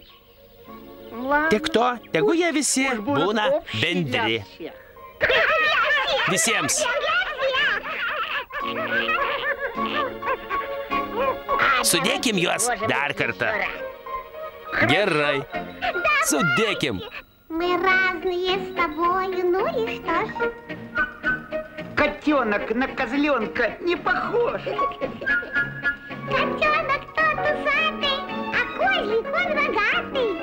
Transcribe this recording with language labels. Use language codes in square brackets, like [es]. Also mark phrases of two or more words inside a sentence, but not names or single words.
[lt] Tik to, tegu jie visi būna bendri. Visiems. Sudėkim juos dar kartą. Gerai. Судеким. [ru] Мы разные с тобой, ну и что ж? Котенок на козленка не похож. Котенок тот усатый, а козлик он рогатый.